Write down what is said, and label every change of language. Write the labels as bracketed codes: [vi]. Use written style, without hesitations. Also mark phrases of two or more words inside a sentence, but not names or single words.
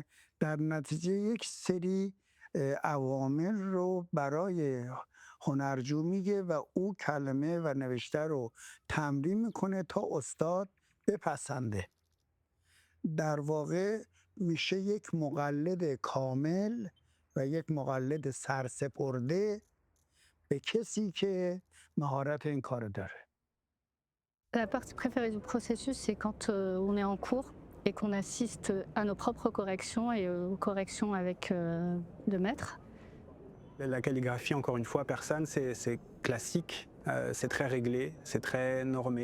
[fa] در نتیجه یک سری عوامل رو برای هنرجو میگه و او کلمه و نوشته رو تمرین میکنه تا استاد بپسنده. در واقع میشه یک مقلد کامل و یک مقلد سرسپرده به کسی که مهارت این کار داره. [fr] La partie préférée du processus, c'est quand on est en cours et qu'on assiste à nos propres corrections et aux corrections avec le maître. La calligraphie, encore une fois, persane, c'est classique, c'est très réglé, c'est très normé.